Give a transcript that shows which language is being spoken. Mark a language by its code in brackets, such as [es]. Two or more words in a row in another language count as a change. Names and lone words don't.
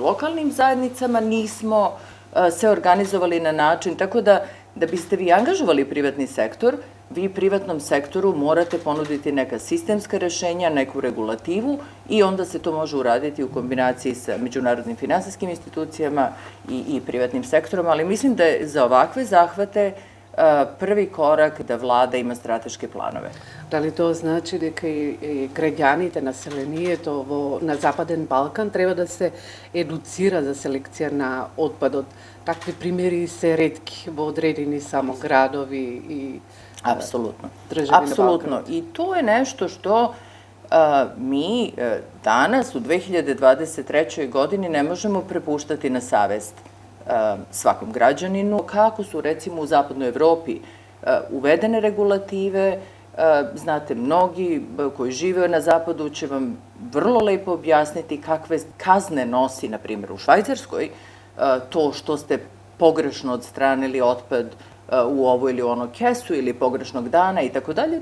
[sr] lokalnim zajednicama, nismo se organizovali na način, tako da biste vi angažovali privatni sektor, vi privatnom sektoru morate ponuditi neka sistemska rešenja, neku regulativu i onda se to može uraditi u kombinaciji sa međunarodnim finansijskim institucijama i privatnim sektorom, ali mislim da je za ovakve zahvate prvi korak da vlada ima strateške planove. [mk] Дали тоа значи дека и граѓаните, населението на Западен Балкан треба да се едуцира за селекција на отпадот? Такви примери се ретки во одредени само градови и [sr] Apsolutno. državi na Apsolutno. Balkanu. I to je nešto što mi danas u 2023. godini ne možemo prepuštati na savest svakom građaninu. Kako su, recimo, u zapadnoj Evropi uvedene regulative, znate, mnogi koji žive na zapadu će vam vrlo lepo objasniti kakve kazne nosi, na primjer, u Švajcarskoj, to što ste pogrešno odstranili otpad u ovo ili ono kesu ili pogrešnog dana i tako dalje.